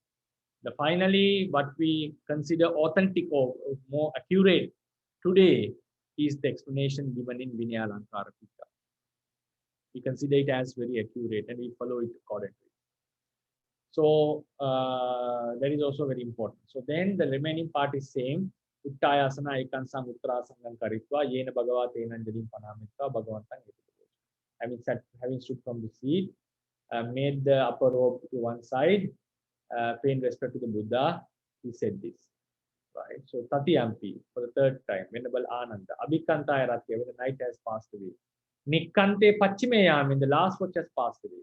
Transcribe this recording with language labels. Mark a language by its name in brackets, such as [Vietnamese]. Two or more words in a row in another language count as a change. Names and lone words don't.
[English] Finally, what we consider authentic or more accurate today is the explanation given in Vinaya Alankara Tika. We consider it as very accurate and we follow it accordingly. So that is also very important. So then the remaining part is same. [Pali] Uttayasana ekansang uttarasangam karitva yena bhagava tenanjalim panamitva bhagavantang etu. [English] Having stood from the seat, made the upper robe to one side, paying respect to the Buddha, he said this. Right. So Tatiyampi for the 3rd time, Venerable Ananda, [Pali] Abhikantaya Ratya, [English] when the night has passed away. [Pali] Nikkante Pachimeyam, [English] when the last watch has passed away.